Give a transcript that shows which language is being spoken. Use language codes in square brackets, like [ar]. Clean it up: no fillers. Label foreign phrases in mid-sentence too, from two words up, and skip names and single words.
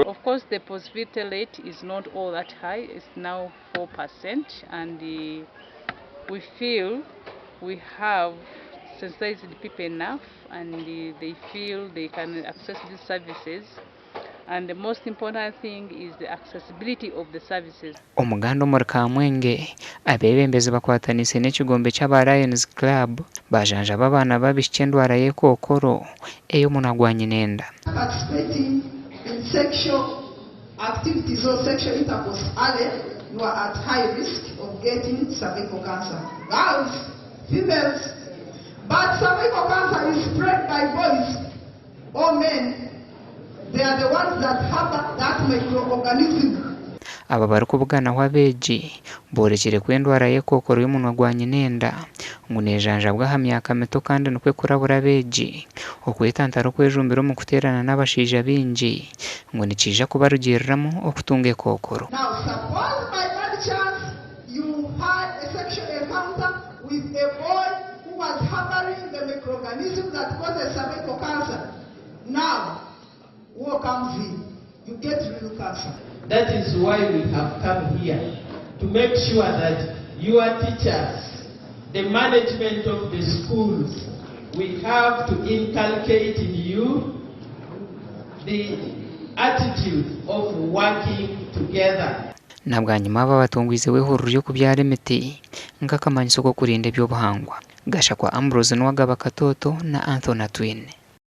[en] of course, the positivity rate is not all that high. It's now 4%, and we feel we have sensitized people enough, and they feel they can access these services. And the most important thing is the accessibility of the services. [nyn] Omuganda omuri Kamwenge abebembezi bakwatanise n'ekigombe ky'aba Lions Club bajanjaba abaana babishya endwara y'Ekookoro ey'omuna gwa nyinenda. [en] Participating in sexual activities or sexual intercourse early, you are at high risk of getting cervical cancer. Girls, females, but cervical cancer is spread by boys or men. They are the ones that have that microorganism. [nyn] Aba bari kubuganaho abeegi borekire ku endwara y'Ekookoro y'omunwa gwa nyinenda ngu nejanjabwa aha myaka mito kandi nikwe kurabura abeegi okwetantara okwejumbira omu kuteerana n'abashaija bingi ngu nikiija kubarugiriramu okutunga Ekookoro. [en] Now suppose by bad chance you had a sexual encounter with a boy who was harboring the microorganism that causes cervical cancer. Now what comes in? You get real cancer. That is why we have come here, to make sure that your teachers, the management of the schools, we have to inculcate in you the attitude of working together. [nyn] Nabwanyuma aba batungwize w'ihuriro ryo kubyara emiti nk'akamanyiso ko kurinda eby'obuhangwa. Gasha kwa Ambrose n'uwagaba Katoto na Anthony Twine.